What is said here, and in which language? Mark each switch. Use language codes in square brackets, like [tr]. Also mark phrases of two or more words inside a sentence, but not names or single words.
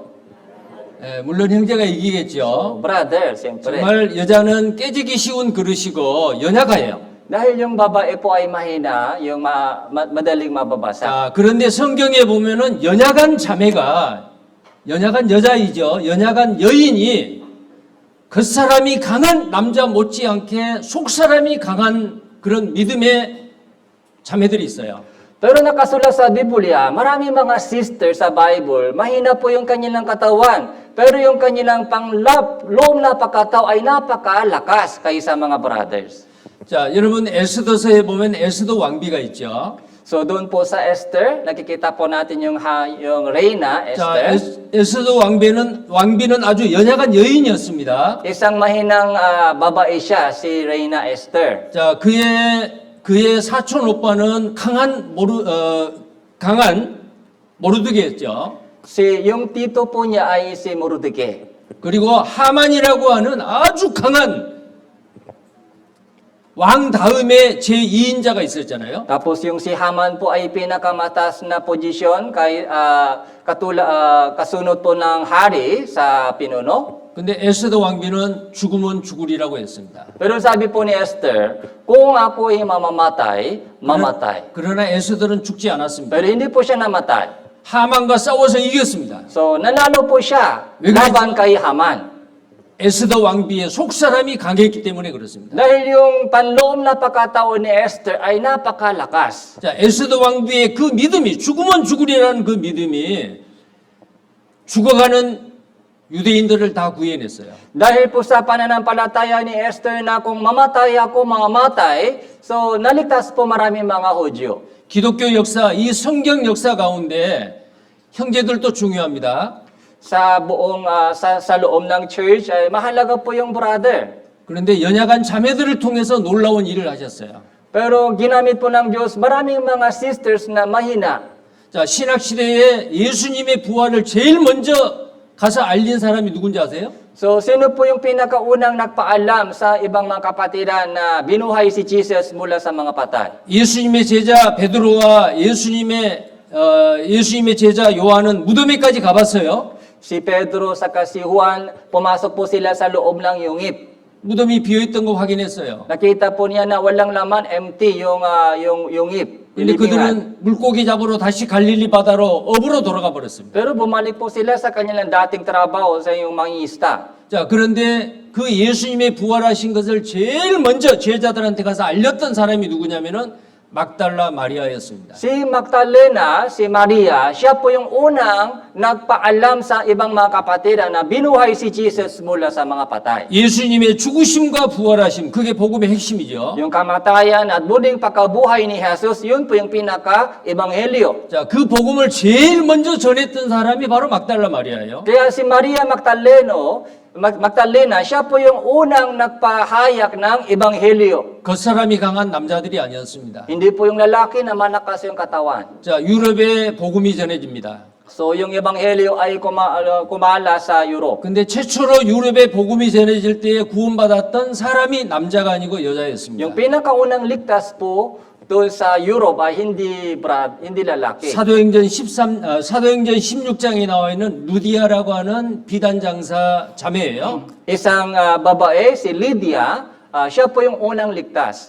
[ko] 예, 물론 형제가 이기겠죠. [tl] Brother, siyempre. [ko] 정말 여자는 깨지기 쉬운 그릇이고 연약해요. [tl] Dahil yung babae po ay mahina, yung madaling mababasa. [ko] 자, 그런데 성경에 보면은 연약한 자매가 연약한 여자이죠. 연약한 여인이 겉사람이 강한 남자 못지않게 속사람이 강한 그런 믿음의 자매들이 있어요. [tl] Pero nakasulat sa Biblia, marami mga sisters sa Bible, mahina po yung kanilang katawan, pero yung kanilang pangloob na pagkatao ay napakalakas kaysa mga brothers. [ko] 자, 여러분 에스더서에 보면 에스더 왕비가 있죠. [tl] So doon po sa Esther, nakikita po natin yung Reyna, [ko] 자, [tl] Esther. [ko] 에스더 왕비는 아주 연약한 여인이었습니다. [tl] Isang mahinang babae siya, si Reyna Esther. [ko] 자, 그의 사촌 오빠는 강한 모르드게였죠. [tl] Yung tito po niya ay si Mordecai. [ko] 그리고 하만이라고 하는 아주 강한 왕 다음에 제2인자가 있었잖아요. [tl] Tapos yung si Haman po ay pinakamataas na posisyon kasunod po ng hari sa pinuno. [ko] 근데 에스더 왕비는 죽으면 죽으리라고 했습니다. [tl] Pero sabi po ni Esther, kung ako ay mamatay. [ko] 그러나 에스더는 죽지 않았습니다. [tl] Pero hindi po siya namatay. [ko] 하만과 싸워서 이겼습니다. [tl] So nanalo po siya [ko] 왜 그랬지? [tl] laban kay Haman. [ko] 에스더 왕비의 속사람이 강했기 때문에 그렇습니다. [tl] Dahil yung panloob na pagkatao ni Esther ay napakalakas. [ko] 자, 에스더 왕비의 그 믿음이 죽으면 죽으리라는 그 믿음이 죽어가는 유대인들을 다 구해냈어요. [tl] Dahil po sa pananampalataya ni Esther na kung mamatay ako, mamamatay, so naligtas po maraming mga Hudyo. [ko] 기독교 역사, 이 성경 역사 가운데 형제들도 중요합니다. [tl] Sa buong sa loob ng church ay mahalaga po yung brother. [ko] 그런데 연약한 자매들을 통해서 놀라운 일을 하셨어요. [tl] Pero ginamit po ng Diyos maraming mga sisters na mahina. [ko] 자, 신학 시대에 예수님의 부활을 제일 먼저 가서 알린 사람이 누군지 아세요? [tl] So, sino po yung pinakaunang nagpaalam sa ibang mga kapatiran na binuhay si Jesus mula sa mga patay? [ko] 예수님의 제자 베드로와 예수님의 제자 요한은 무덤에까지 가봤어요. [tl] Si Pedro sa si Juan, pumasok po sila sa loob ng yungib. [ko] 무덤이 비어있던 거 확인했어요. [tl] Nakita po niya na walang laman, empty yung yungib. [ko] 근데 [tl] yung libingan. [ko] 그들은 물고기 잡으러 다시 갈릴리 바다로 업으로 돌아가 버렸습니다. [tl] Pero bumalik po sila sa kanilang dating trabaho sa yung mangista. [ko] 자, 그런데 그 예수님의 부활하신 것을 제일 먼저 제자들한테 가서 알렸던 사람이 누구냐면은 막달라 마리아였습니다. [tl] Si Magdalena, si Maria, siya po yung unang nagpaalam sa ibang mga kapatiran na binuhay si Jesus mula sa mga patay. [ko] 예수님의 죽으심과 부활하심, 그게 복음의 핵심이죠. [tl] Yung kamatayan at muling pagkabuhay ni Jesus, yun po yung pinaka-ebanghelyo. [ko] 자, 그 복음을 제일 먼저 전했던 사람이 바로 막달라 마리아예요. [tl] Kaya si Maria Magdalena, siya po yung unang nagpahayak ng ebanghelyo. [ko] 겉사람이 강한 남자들이 아니었습니다. [tl] Hindi po yung lalaki na malakas yung katawan. [ko] 자, 유럽에 복음이 전해집니다. [tl] So yung ebanghelyo ay kumala sa Europe. [ko] 근데 최초로 유럽에 복음이 전해질 때에 구원받았던 사람이 남자가 아니고 [tl] Yung [ko] 여자였습니다. [tl] pinakaunang ligtas po doon sa Europe ay hindi lalaki. [ko] 사도행전 16장에 나와 있는 루디아라고 하는 비단 장사 자매예요. [tl] Isang babae, si Lydia, siya po yung unang ligtas.